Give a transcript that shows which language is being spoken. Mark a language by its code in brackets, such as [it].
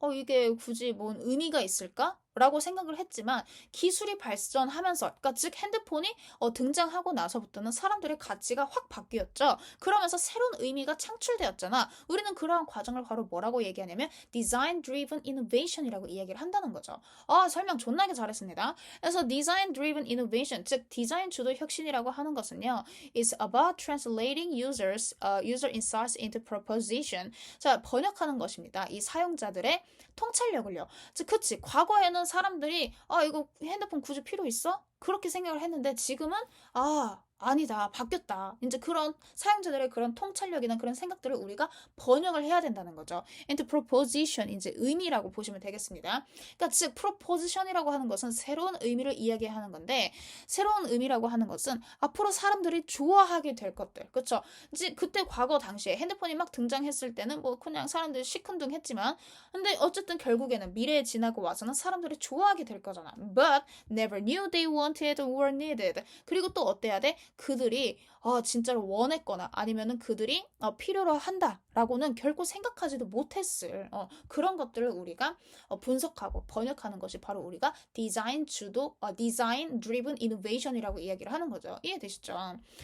[ko] 이게 굳이 뭔 의미가 있을까? 라고 생각을 했지만 기술이 발전하면서, 그러니까 즉 핸드폰이 등장하고 나서부터는 사람들의 가치가 확 바뀌었죠. 그러면서 새로운 의미가 창출되었잖아. 우리는 그러한 과정을 바로 뭐라고 얘기하냐면 Design Driven Innovation이라고 이야기를 한다는 거죠. 설명 존나게 잘했습니다. 그래서 Design Driven Innovation, 즉 디자인 주도 혁신이라고 하는 것은요, [en] is about translating user insights into proposition. [ko] 자, 번역하는 것입니다. 이 사용자들의 통찰력을요. 즉, 그치. 과거에는 사람들이 이거 핸드폰 굳이 필요 있어? 그렇게 생각을 했는데 지금은 아니다. 바뀌었다. 이제 그런 사용자들의 그런 통찰력이나 그런 생각들을 우리가 번역을 해야 된다는 거죠. [en] into proposition, [ko] 이제 의미라고 보시면 되겠습니다. 그러니까 즉 proposition이라고 하는 것은 새로운 의미를 이야기하는 건데, 새로운 의미라고 하는 것은 앞으로 사람들이 좋아하게 될 것들. 그렇죠? 이제 그때 과거 당시에 핸드폰이 막 등장했을 때는 뭐 그냥 사람들이 시큰둥했지만, 근데 어쨌든 결국에는 미래에 지나고 와서는 사람들이 좋아하게 될 거잖아. [en] But never knew they wanted or needed. [ko] 그리고 또 어때야 돼? 그들이 진짜로 원했거나 아니면은 그들이 필요로 한다라고는 결코 생각하지도 못했을 그런 것들을 우리가 분석하고 번역하는 것이 바로 우리가 디자인 주도 디자인 드리븐 이노베이션이라고 이야기를 하는 거죠. 이해되시죠?